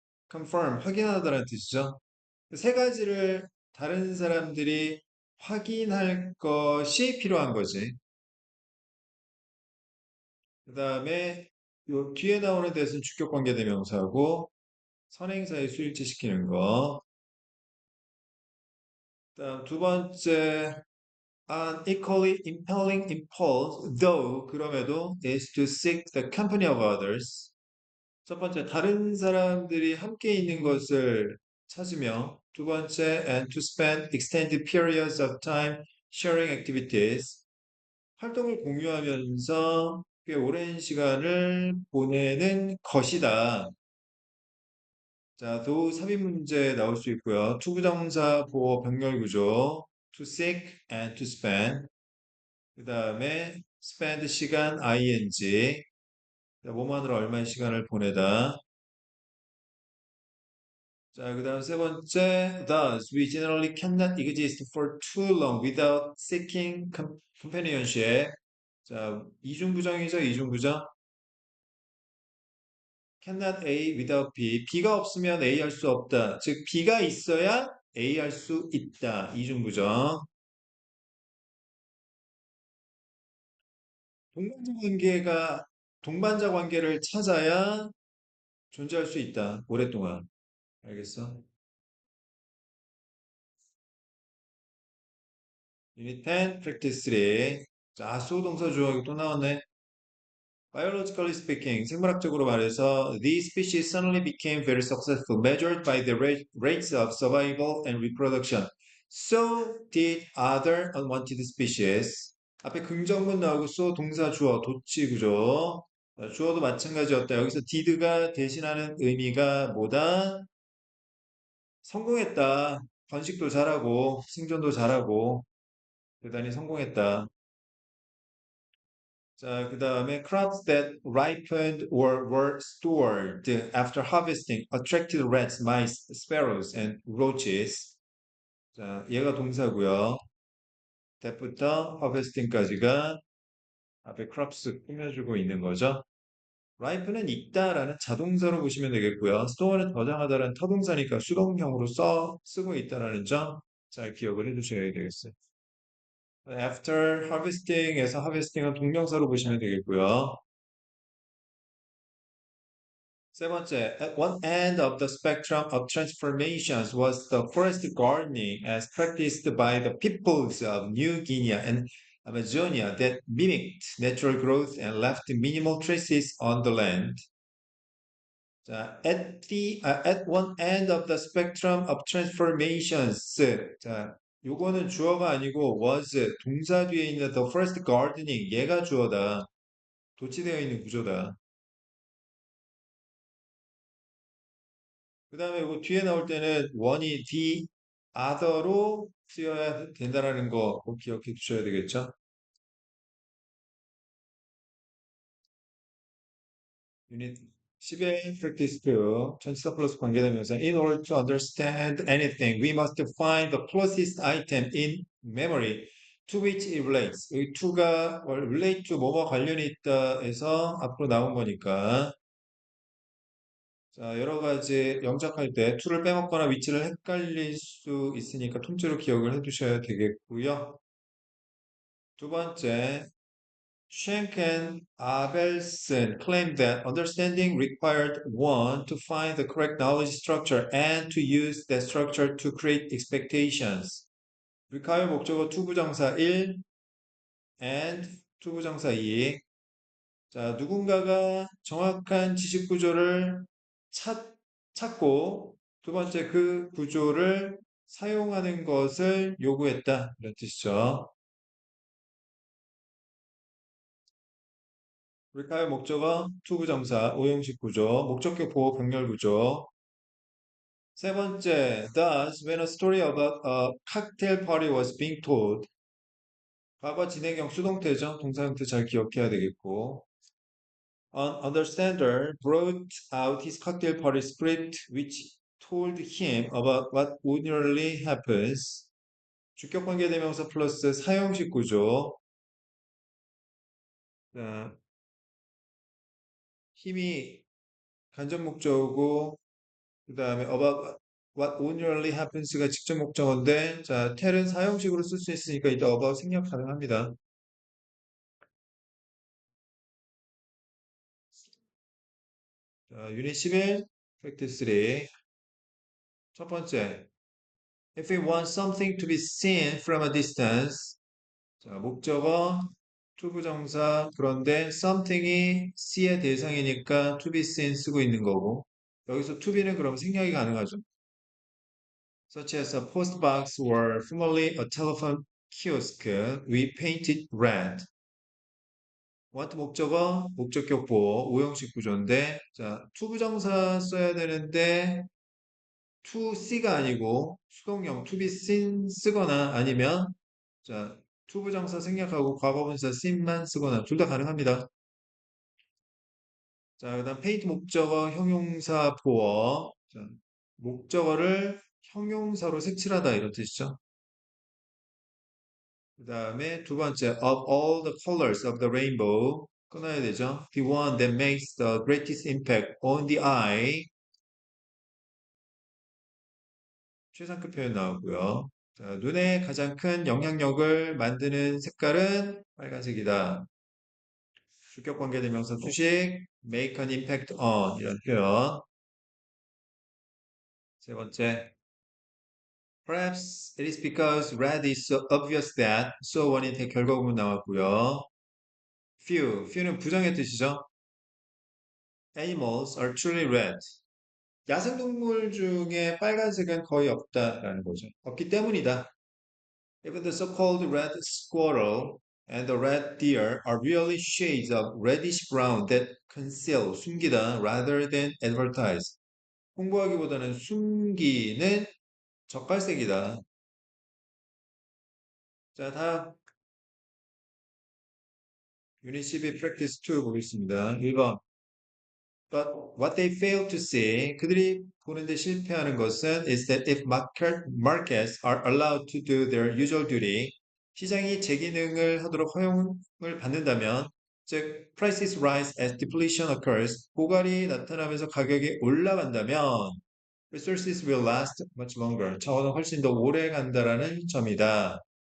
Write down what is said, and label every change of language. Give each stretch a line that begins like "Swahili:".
Korean: confirm, 확인하다라는 뜻이죠. 세 가지를 다른 사람들이 확인할 것이 필요한 거지. 그 다음에 요 뒤에 나오는 대신 주격 관계 대명사고 선행사에 수일치시키는 거. 그다음 두 번째
English: an equally impelling impulse, though
Korean: 그럼에도
English: is to seek the company of others.
Korean: 첫 번째 다른 사람들이 함께 있는 것을 찾으며 두 번째
English: and to spend extended periods of time sharing activities.
Korean: 활동을 공유하면서 꽤 오랜 시간을 보내는 것이다. 자, 도 삽입 문제 나올 수 있고요. 투부정사 보호 병렬 구조,
English: to seek and to spend.
Korean: 그 다음에 spend 시간 ing. 뭐만으로 얼마의 시간을 보내다. 자, 그 다음 세 번째,
English: thus we generally cannot exist for too long without seeking companionship.
Korean: 자, 이중부정이죠, 이중부정.
English: cannot A without B.
Korean: B가 없으면 A 할 수 없다. 즉, B가 있어야 A 할 수 있다. 이중부정. 동반자 관계가, 동반자 관계를 찾아야 존재할 수 있다. 오랫동안. 알겠어? 유닛 10, practice 3. 자, 수동사 주어가 또 나왔네.
English: Biologically speaking,
Korean: 생물학적으로 말해서,
English: these species suddenly became very successful, measured by the rates of survival and reproduction. So did other unwanted species.
Korean: 앞에 긍정문 나오고 so 동사 주어 도치 구조. 주어도 마찬가지였다. 여기서 did가 대신하는 의미가 뭐다? 성공했다. 번식도 잘하고 생존도 잘하고 대단히 성공했다. 자, 그 다음에
English: crops that ripened or were stored after harvesting attracted rats, mice, sparrows, and roaches.
Korean: 자, 얘가 동사고요. that부터 harvesting까지가 앞에 crops 꾸며주고 있는 거죠. ripe는 익다라는 자동사로 보시면 되겠고요. store는 저장하다라는 타동사니까 수동형으로 쓰고 있다라는 점 잘 기억을 해두셔야 되겠어요. after harvesting에서 harvesting은 동명사로 보시면 되겠고요. 세 번째,
English: at one end of the spectrum of transformations was the forest gardening as practiced by the peoples of New Guinea and Amazonia that mimicked natural growth and left minimal traces on the land. 자, at one end of the spectrum of transformations.
Korean: 자, 요거는 주어가 아니고 was 동사 뒤에 있는 the forest gardening 얘가 주어다. 도치되어 있는 구조다. 그 다음에 뭐 뒤에 나올 때는 원이 D other로 쓰여야 된다는 거 꼭 기억해 주셔야 되겠죠? 유닛 10의 practice 2 전치사 플러스 관계대명사
English: In order to understand anything, we must find the closest item in memory to which it relates.
Korean: 이 to가 relate to 뭐뭐 관련이 있다 해서 앞으로 나온 거니까 자, 여러 가지 영작할 때 to를 빼먹거나 위치를 헷갈릴 수 있으니까 통째로 기억을 해 두셔야 되겠고요. 두 번째,
English: Schenck and Abelson claimed that understanding required one to find the correct knowledge structure and to use that structure to create expectations.
Korean: require 목적어 투부정사 1 and 투부정사 2. 자, 누군가가 정확한 지식 구조를 찾고 두 번째 그 구조를 사용하는 것을 요구했다. 이런 뜻이죠. require 목적어 투부정사 오형식 구조, 목적격 보호 병렬 구조. 세 번째,
English: thus when a story about a cocktail party was being told.
Korean: 과거 진행형 수동태죠. 동사 형태 잘 기억해야 되겠고.
English: An understander brought out his cocktail party script, which told him about what ordinarily happens.
Korean: 주격 관계 대명사 플러스 사형식 구조. 자, 힘이 간접 목적어고 그 다음에 about what ordinarily happens가 직접 목적어인데 자, tell은 사형식으로 쓸 수 있으니까 이따 about 생략 가능합니다. 자, 유닛 11, 팩트 3. 첫 번째,
English: if we want something to be seen from a distance.
Korean: 자, 목적어, 투부정사, 그런데 something이 see의 대상이니까 to be seen 쓰고 있는 거고 여기서 to be는 그럼 생략이 가능하죠.
English: Such as a post box or formerly a telephone kiosk, we painted red.
Korean: want 목적어, 목적격 보호, 오형식 구조인데 자, 투부정사 써야 되는데 to see가 아니고 수동형 to be seen 쓰거나 아니면 자, 투부정사 생략하고 과거분사 seen만 쓰거나 둘 다 가능합니다. 자, 그다음 paint 목적어, 형용사 보어. 자, 목적어를 형용사로 색칠하다 이런 뜻이죠. 그 다음에 두 번째,
English: of all the colors of the rainbow
Korean: 끊어야 되죠.
English: The one that makes the greatest impact on the eye.
Korean: 최상급 표현 나오고요. 자, 눈에 가장 큰 영향력을 만드는 색깔은 빨간색이다. 주격 관계대명사 수식, make an impact on 이런 표현. 세 번째,
English: perhaps it is because red is so obvious that so on의
Korean: 결과구문 나왔고요. few는 부정의 뜻이죠.
English: Animals are truly red.
Korean: 야생동물 중에 빨간색은 거의 없다라는 거죠. 없기 때문이다.
English: Even the so-called red squirrel and the red deer are really shades of reddish brown that conceal,
Korean: 숨기다,
English: rather than advertise.
Korean: 홍보하기보다는 숨기는 젓갈색이다. 자, 다음 유닛 12 practice 2 보겠습니다. 1번.
English: But what they fail to see,
Korean: 그들이 보는데 실패하는 것은
English: is that if markets are allowed to do their usual duty,
Korean: 시장이 제 기능을 하도록 허용을 받는다면,
English: 즉 prices rise as depletion occurs,
Korean: 고갈이 나타나면서 가격이 올라간다면
English: resources will last much longer.
Korean: 자원은 훨씬 더 오래 간다라는 점이다.